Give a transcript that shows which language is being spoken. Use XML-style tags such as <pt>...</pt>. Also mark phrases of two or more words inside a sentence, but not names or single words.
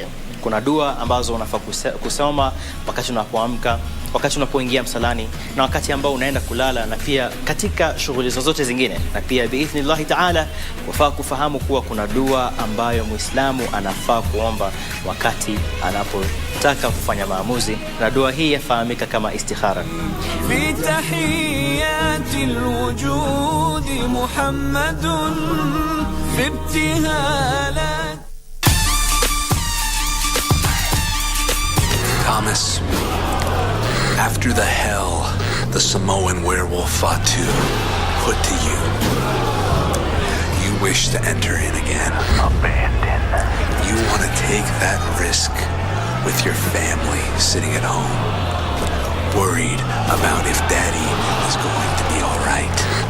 <sw>Kuna dua ambazo unafaa kusoma wakati unapoamka, wakati unapoingia msalani, na wakati ambao unaenda kulala, na pia katika shughuli zozote zingine. Na pia</sw> <ar>بإذن الله تعالى</ar> <sw>wafaa kufahamu kuwa kuna dua ambayo Muislamu anafaa kuomba wakati anapotaka kufanya maamuzi, na dua hii yafahamika kama istikhara.</sw> <ar>في تحيات الوجود محمد في ابتهالات.</ar> <en>Thomas, after the hell the Samoan werewolf Fatu put to you, you wish to enter in again. Abandon. You want to take that risk with your family sitting at home, worried about if Daddy is going to be all right.</en>